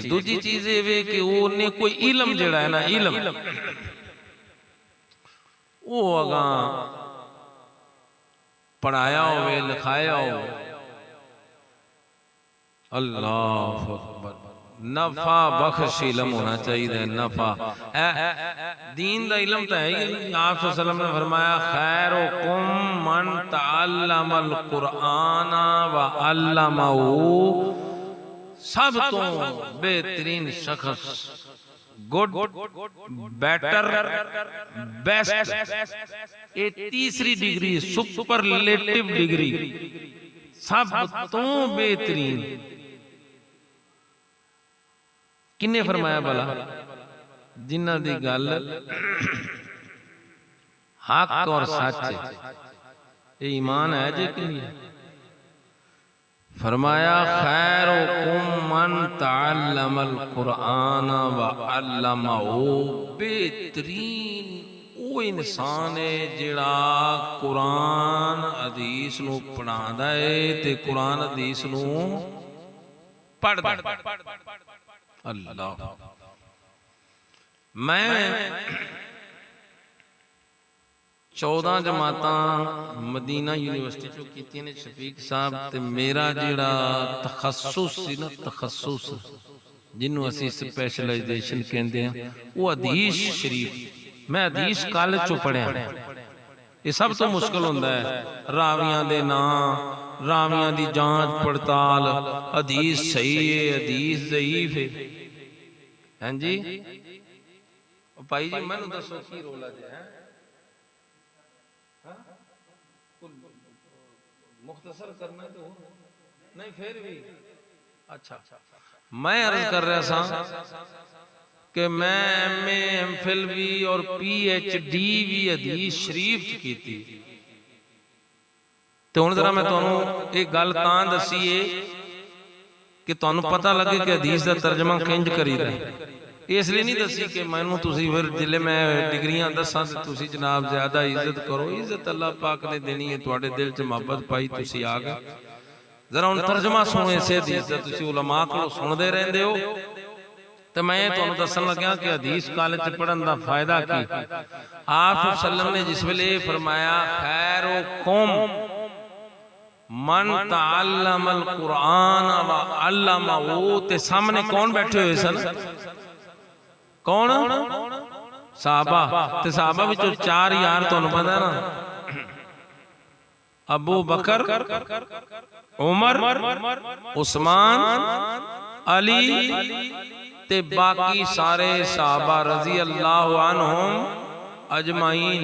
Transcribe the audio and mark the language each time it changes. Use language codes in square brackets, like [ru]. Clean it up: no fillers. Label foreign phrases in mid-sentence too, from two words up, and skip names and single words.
[pa] دوجی چیز یہ کہ انہیں کوئی علم جہڑا ہے نا، علم وہ اگا پڑھایا ہووے، لکھایا ہو. [ar] الله أكبر. [pa] نفع بخش علم ہونا چاہیے۔ نفع دین دا علم تو ہے ہی. [ur] آپ [ar] صلى الله عليه وسلم [ur] نے فرمایا, [ar] خيركم من تعلم القرآن وعلمه. [pa] سب تو بہترین شخص, [en] good, better, best, [pa] یہ تیسری ڈگری, [en] superlative degree, [pa] سب تو بہترین. کنے فرمایا بھلا? جنہاں دی گل حق اور سچ ہے. یہ ایمان ہے جے کہ نہیں? फरमाया, [ar] خيركم من تعلم القرآن وعلمه. [pa] بہترین وہ انسان ہے جہڑا قرآن حدیث نوں پڑھاندا ہے تے قرآن حدیث نوں پڑھدا ہے. اللہ، میں 14 جماعتاں مدینہ یونیورسٹی چوں کیتیاں نے شفیق صاحب. تے میرا جہڑا تخصص سی نا، تخصص جنہوں اسی سپیشلائزیشن [ur] کہتے ہیں, [pa] وہ حدیث شریف میں حدیث کالج چوں پڑھیا. یہ سب تو مشکل ہوندا ہے، راویاں دے نام، راویاں دی جانچ پڑتال، حدیث صحیح ہے حدیث ضعیف ہے. ہاں جی بھائی جی مینوں دسو کی رولا جے ہے مختصر کرنا تو نہیں پھر بھی اچھا. میں عرض کر رہا سا کہ میں MA MPhil بھی اور PhD بھی حدیث شریف چ کیتی. تو ہن ذرا میں تہانوں اک گل تاں دسی ہے کہ تہانوں پتا لگے کہ حدیث دا ترجمہ کنج کریدا ہے. اس لیے نہیں دسی کہ مینوں تسی پھر جلے میں ڈگریاں دساں تے تسی جناب زیادہ عزت کرو. عزت اللہ پاک نے دینی ہے، تہاڈے دل چ محبت پائی تسی آ گئے. ذرا ہن ترجمہ سنو اس حدیث دا، تسی علماء کولوں سندے رہندے ہو تو میں تہانوں دسن لگیا کہ حدیث کالج چ پڑھن دا فائدہ کی. آپ سلم نے جس ویلے فرمایا [ar] خيركم من تعلم القرآن وعلمه, [pa] تے سامنے کون بیٹھے ہوئے سن? کون؟ صحابہ. تے صحابہ وچوں 4 یار تہانوں پتا ہے نا، ابو بکر، عمر، عثمان، علی تے باقی سارے صحابہ [ar] رضي الله عنهم أجمعين.